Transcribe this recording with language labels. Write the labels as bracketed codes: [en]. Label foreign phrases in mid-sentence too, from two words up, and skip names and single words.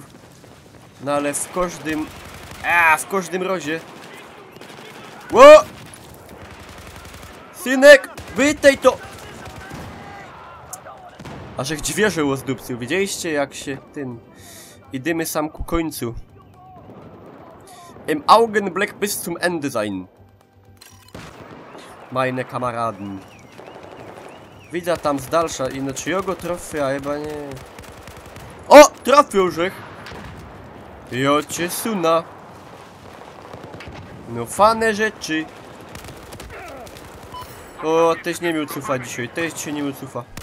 [pl] No ale w każdym razie. [szl] Ło! Synek, wytej to! Aż jak dźwierze łozdupcył, widzieliście jak się idziemy sam ku końcu. [de] Im Augenblick bis zum Ende sein. Meine Kameraden. [szl] Widzę tam z dalsza i no czyjego trofia, chyba nie. O! Trafił żech! Jo cię suna. No fane rzeczy. O, też nie miał cufa dzisiaj, też się nie miał cufa.